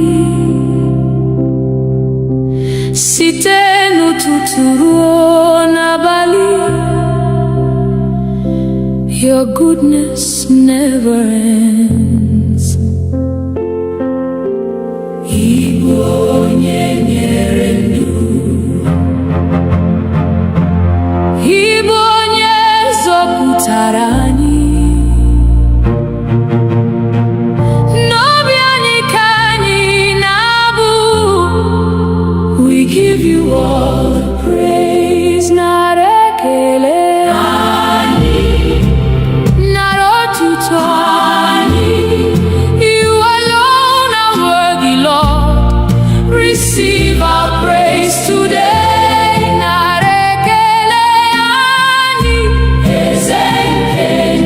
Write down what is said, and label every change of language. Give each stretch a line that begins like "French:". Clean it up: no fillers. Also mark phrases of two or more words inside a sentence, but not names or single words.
Igbo: Site n'ụtụtụ ruo n'abalị,
English: your goodness never ends.
Igbo: Igbo onye nyere ndụ, Igbo onye zọpụtara anyị. N'obi anyị ka anyị na-abụ,
English: we give you all the praise.
Igbo: Nara ekele anyị, nara otuto anyị.
English: You alone are worthy, Lord. Receive our praise today.
Igbo: Nara ekele anyị, eze nke